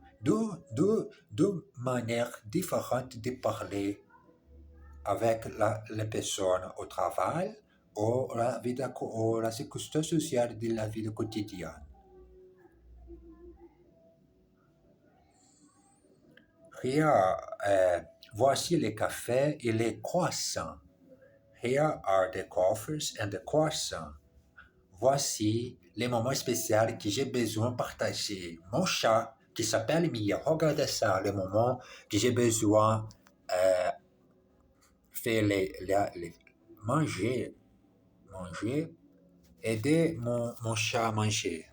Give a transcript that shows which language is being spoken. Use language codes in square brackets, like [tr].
[fr] Deux manières différentes de parler avec les personnes au travail ou la circonstance sociale de la vie quotidienne. Here, voici les cafés et les croissants. [en] Here are the coffees and the croissants. [fr] Voici les moments spéciaux que j'ai besoin de partager. Mon chat, qui s'appelle Mia, regardez ça, les moments que j'ai besoin de faire manger, aider mon chat à manger.